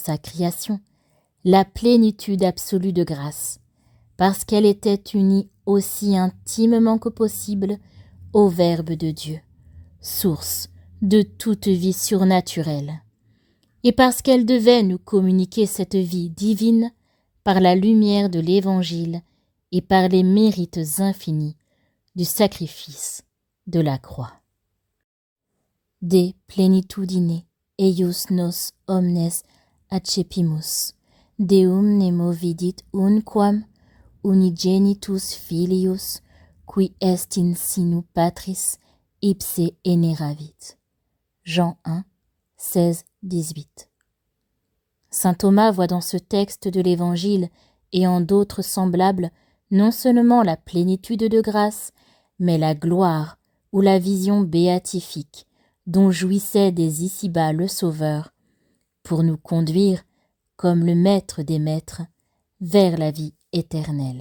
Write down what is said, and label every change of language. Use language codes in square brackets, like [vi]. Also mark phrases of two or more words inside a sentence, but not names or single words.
[fr] sa création, la plénitude absolue de grâce, parce qu'elle était unie aussi intimement que possible au Verbe de Dieu, source de toute vie surnaturelle, et parce qu'elle devait nous communiquer cette vie divine par la lumière de l'Évangile et par les mérites infinis du sacrifice de la croix. [la] De plenitudine eius nos omnes accepimus, Deum nemo vidit unquam unigenitus filius, qui est in sinu patris ipse eneravit. [fr] Jean 1, 16, 18. Saint Thomas voit dans ce texte de l'Évangile et en d'autres semblables non seulement la plénitude de grâce, mais la gloire ou la vision béatifique dont jouissait dès ici-bas le Sauveur, pour nous conduire, comme le Maître des Maîtres, vers la vie éternelle.